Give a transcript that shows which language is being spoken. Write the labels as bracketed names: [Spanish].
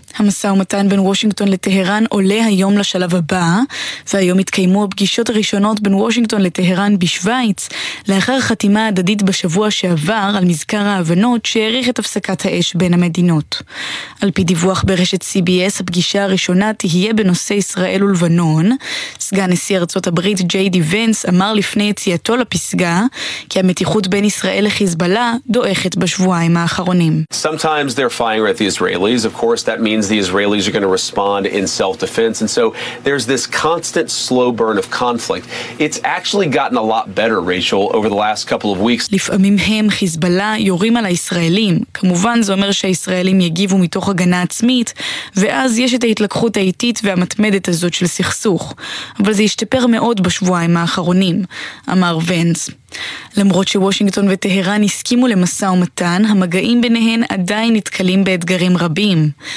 [Hebrew] המסע ומתן בין וושינגטון לטהרן עולה היום לשלב הבא, והיום התקיימו הפגישות הראשונות בין וושינגטון לטהרן בשוויץ, לאחר חתימה הדדית בשבוע שעבר על מזכר ההבנות שהעריך את הפסקת האש בין המדינות. על פי דיווח ברשת CBS, הפגישה הראשונה תהיה בנושא ישראל ולבנון. סגן נשיא ארצות הברית ג'יי די ונס אמר לפני יציאתו לפסגה כי המתיחות בין ישראל לחיזבאללה דואכת בשבועיים האחרונים. [English] Sometimes they're firing at the Israelis, of course that means the Israelis are going to respond in self-defense, and so there's this constant slow burn of conflict. It's actually gotten a lot better, Rachel, over the last couple of weeks. [Hebrew] לפעמים הם חיזבאללה יורים על הישראלים, כמובן זה אומר שהישראלים יגיבו מתוך הגנה עצמית, ואז יש את ההתלקחות האיטית והמתמדת הזאת של סכסוך, אבל זה השתפר מאוד בשבועיים האחרונים, אמר ונס. למרות שוושינגטון וטהרן הסכימו למסע ומתן, המגעים ביניהן עדיין נתקלים באתגרים רבים.